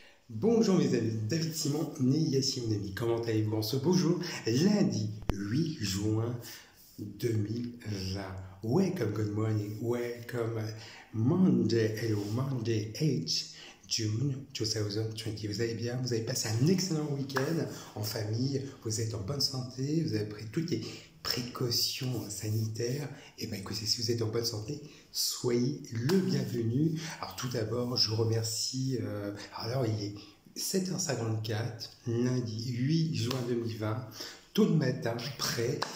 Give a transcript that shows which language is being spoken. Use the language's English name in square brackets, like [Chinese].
[French] Bonjour mes amis, David Simon, né Yassi mon ami. Comment allez-vous en ce beau jour, lundi 8 juin 2020. [English] Welcome, good morning, welcome Monday, hello Monday 8 June 2020. [French] Vous allez bien, vous avez passé un excellent week-end en famille, vous êtes en bonne santé, vous avez pris toutes les précautions sanitaires. Et bien écoutez, si vous êtes en bonne santé, soyez le bienvenu. Alors tout d'abord, je vous remercie. Alors il est 7h54, lundi 8 juin 2020, tôt le matin, prêt.